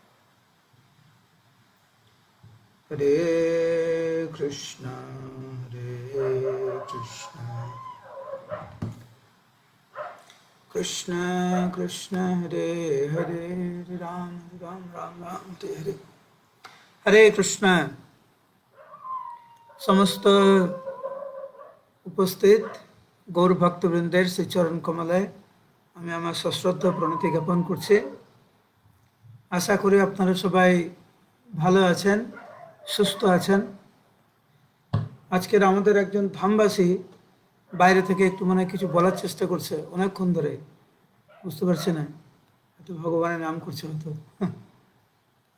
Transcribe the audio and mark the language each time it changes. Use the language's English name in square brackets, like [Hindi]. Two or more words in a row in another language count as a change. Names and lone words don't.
[Sanskrit] हरे कृष्ण कृष्ण कृष्ण हरे हरे, राम राम राम हरे हरे। [Bangla] হরে কৃষ্ণ। সমস্ত উপস্থিত গৌর ভক্তবৃন্দের শ্রী চরণ কমলে আমি আমার সশ্রদ্ধ প্রণতি জ্ঞাপন করছি। আশা করি আপনারা সবাই ভালো আছেন, সুস্থ আছেন। আজকের আমাদের একজন ধামবাসী বাইরে থেকে একটু মানে কিছু বলার চেষ্টা করছে অনেকক্ষণ ধরে, বুঝতে পারছি না, একটু ভগবানের নাম করছে হয়তো।